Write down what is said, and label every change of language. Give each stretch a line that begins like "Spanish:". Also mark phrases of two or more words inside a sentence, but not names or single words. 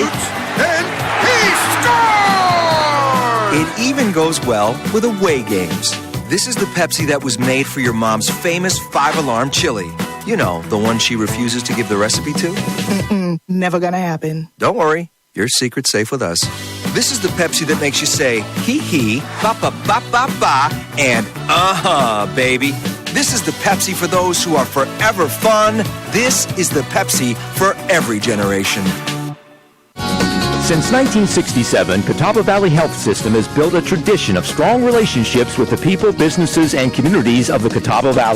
English: Shoots, and he scores! It even goes well with away games. This is the Pepsi that was made for your mom's famous 5-alarm chili. You know, the one she refuses to give the recipe to. Never gonna happen. Don't worry, your secret's safe with us. This is the Pepsi that makes you say, hee, ba ba ba ba ba, and baby. This is the Pepsi for those who are forever fun. This is the Pepsi for every generation. Since 1967, Catawba Valley Health System has built a tradition of strong relationships with the people, businesses, and communities of the Catawba Valley.